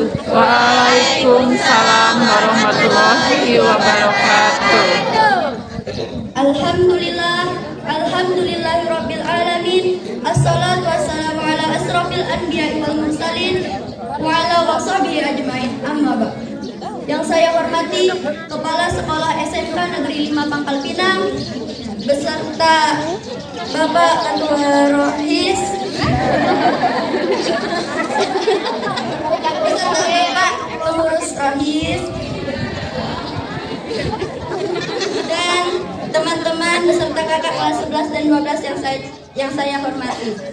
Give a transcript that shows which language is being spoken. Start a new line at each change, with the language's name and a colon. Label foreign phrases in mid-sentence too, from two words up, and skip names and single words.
Arabic: وعليكم السلام ورحمة الله وبركاته. الحمد لله رب العالمين. الصلاة والسلام على أشرف الأنبياء والمرسلين وعلى صحبه أجمعين. أما بعد.
Indonesian: Yang saya hormati Kepala Sekolah SMK Negeri 5 Pangkal Pinang beserta Bapak Ketua Rohis beserta Bapak Pengurus Rohis dan teman-teman beserta kakak kelas 11 dan 12 yang saya hormati.